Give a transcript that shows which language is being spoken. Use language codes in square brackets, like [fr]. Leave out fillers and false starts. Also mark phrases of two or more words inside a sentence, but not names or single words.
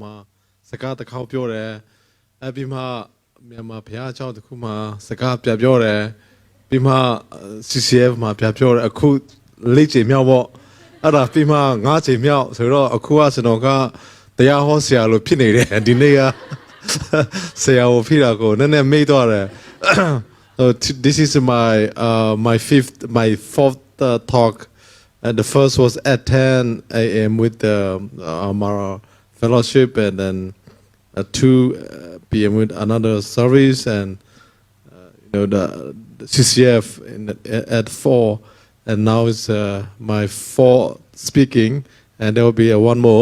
[my] မှာစကားတစ်ခေါက်ပြောတယ်အပြီးမှမြန်မာဘုရားကျောင်းတစ်ခုမှာစကားပြပြောတယ်ပြီးမှ CCF မှာပြပြောတယ်အခု၄ချိန်မြောက်ပေါ့အဲ့ဒါပြီးမှ၅ချိန်မြောက်ဆိုတော့အခုကကျွန်တော်ကတရားဟောဆရာလို့ဖြစ်နေတယ်ဒီနေ့ကဆရာကိုဖြစ်တာကိုနည်းနည်းမေ့သွားတယ် [en] So this is my fourth talk, and the first was at 10 a.m. with our fellowship, and then at 2 p.m. with another service, and the CCF at 4, and now it's my fourth speaking, and there will be one more.